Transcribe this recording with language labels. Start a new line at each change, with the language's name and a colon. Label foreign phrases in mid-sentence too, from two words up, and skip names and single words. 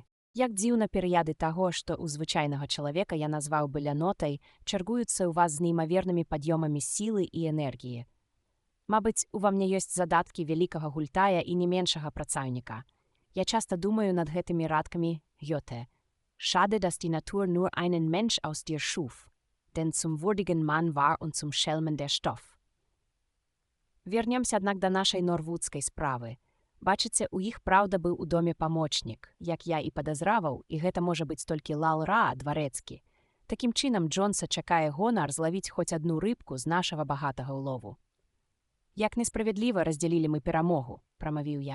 Belarusian: Як дзіўна перыяды таго, што ў звычайнага чалавека я назваў бы лянотай, чаргуюцца ў вас з неймавернымі пад'ёмамі сілы і энергіі. Мабыць, ува мне ёсць задаткі вялікага гультая і не меншага працаўніка. Я часта думаю над гэтымі радкамі Гёте.
German: Schade, dass die Natur nur einen Mensch aus dir schuf, denn zum würdigen Mann war und zum Schelmen der Stoff.
Belarusian: Вернемся, аднак, да нашай норвудскай справы. Бачыце, у іх праўда быў у доме памочнік, як я і падазраваў, і гэта можа быць толькі Лал-Ра, дварэцкі. Такім чынам Джонса чакае гонар злавіць хоць адну рыбку з нашага багатага ўлову. Як несправядліва раздзялілі мы перамогу, прамавіў я.